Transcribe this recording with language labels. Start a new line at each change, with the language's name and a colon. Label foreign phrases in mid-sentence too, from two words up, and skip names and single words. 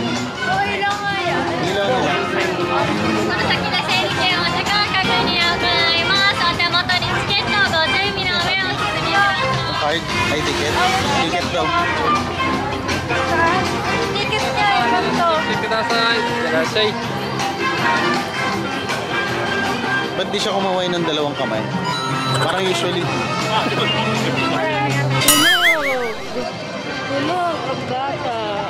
Filipino: Ilaw nila.
Japanese: この先の整理券お時間確認を行います。お手元にチケットをご準備の上お進みください。
Filipino: Card? Ay, ticket? Ticket daw. Ticket niya, ganito. Ba't di siya kumaway ng dalawang kamay? Parang usually. Tulog, ang bata.